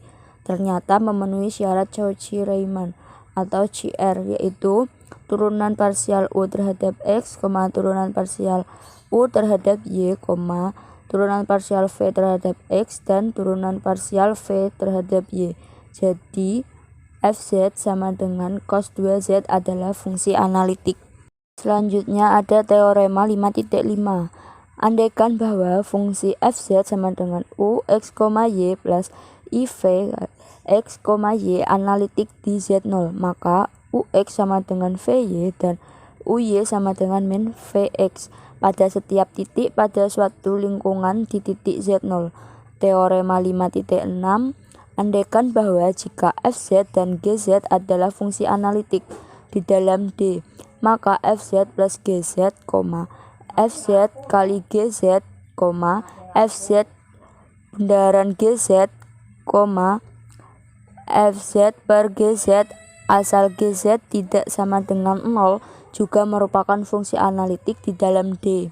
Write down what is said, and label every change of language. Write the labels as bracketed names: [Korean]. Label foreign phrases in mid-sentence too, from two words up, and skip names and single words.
[Indonesian] Ternyata memenuhi syarat Cauchy-Riemann atau CR, yaitu turunan parsial U terhadap X, turunan parsial U terhadap Y, turunan parsial V terhadap X, dan turunan parsial V terhadap Y. Jadi, fz sama dengan cos 2z adalah fungsi analitik. Selanjutnya ada teorema 5.5. Andaikan bahwa fungsi fz sama dengan u x, y plus iv x, y analitik di z0, maka ux sama dengan vy dan uy sama dengan min vx pada setiap titik pada suatu lingkungan di titik z0. Teorema 5.6. Andaikan bahwa jika fz dan gz adalah fungsi analitik di dalam D, maka fz plus gz, fz kali gz, fz bundaran gz, fz per gz asal gz tidak sama dengan 0 juga merupakan fungsi analitik di dalam D.